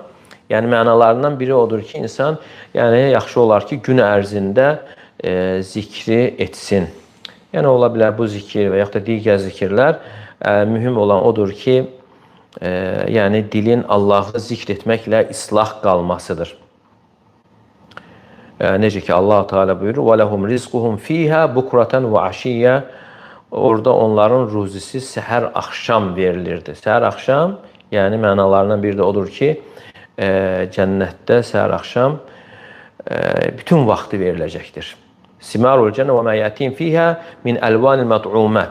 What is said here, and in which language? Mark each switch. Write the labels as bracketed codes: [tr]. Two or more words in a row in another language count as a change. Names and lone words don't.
[az] Yəni, mənalarından biri odur ki, insan yaxşı olar ki, gün ərzində zikri etsin. Yəni, ola bilər bu zikir və yaxud da digər zikirlər. Mühüm olan odur ki, yəni dilin Allahı zikr etməklə islah qalmasıdır. Necə ki, Allah Teala buyurur, [ar] وَلَهُمْ رِزْقُهُمْ فِيهَا بُكْرَةً وَعَشِيَّةً. [az] Orada onların ruzisi səhər axşam verilirdi. Səhər axşam, yəni mənalarından biri də odur ki, cənnətdə səhər axşam bütün vaxtı veriləcəkdir. [ar] ثمار الجنة وما يأتي فيها من ألوان المطعومات.